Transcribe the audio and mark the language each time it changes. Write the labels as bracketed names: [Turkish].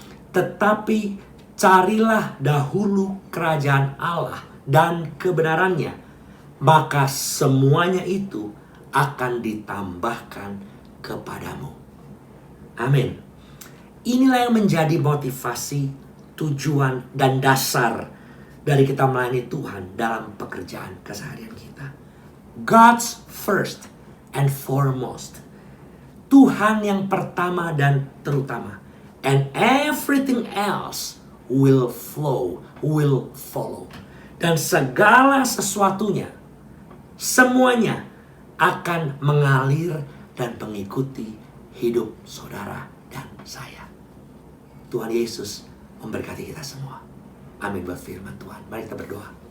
[Indonesian] Tetapi carilah dahulu kerajaan Allah dan kebenarannya, maka semuanya itu akan ditambahkan kepadamu. Amin. Inilah yang menjadi motivasi, tujuan, dan dasar dari kita melayani Tuhan dalam pekerjaan keseharian kita. [English] God's first and foremost. [Indonesian] Tuhan yang pertama dan terutama. [English] And everything else will flow, will follow. [Indonesian] Dan segala sesuatunya, semuanya akan mengalir dan mengikuti hidup saudara dan saya. Tuhan Yesus memberkati kita semua. Amin buat firman Tuhan. Mari kita berdoa.